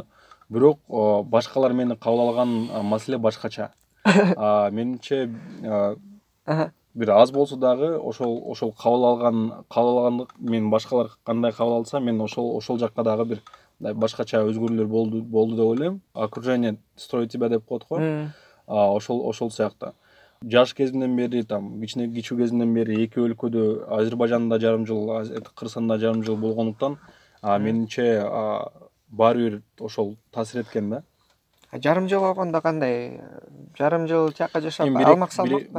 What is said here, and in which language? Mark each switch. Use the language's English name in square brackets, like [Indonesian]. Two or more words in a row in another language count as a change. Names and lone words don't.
[Kyrgyz] Бирок башкалар мени кабыл алган маселе башкача. Менимче бир аз болсо дагы ошол кабыл алгандык мен башкалар кандай кабыл алса, мен ошол жакка дагы бир башкача өзгөрүүлөр болду деп ойлойм. [Russian] Окружение строит тебя [Kyrgyz] деп коет го. Ошол сыяктуу. Жаш кезимден бери, кичүү кезимден бери эки өлкөдө, Азербайжанда жарым жыл, Кыргызстанда жарым жыл болгондуктан, менимче баары бир ошол таасир эткен да. Жарым жыл болгондо кандай? Жарым жыл жака жашап алмак-салмакпы?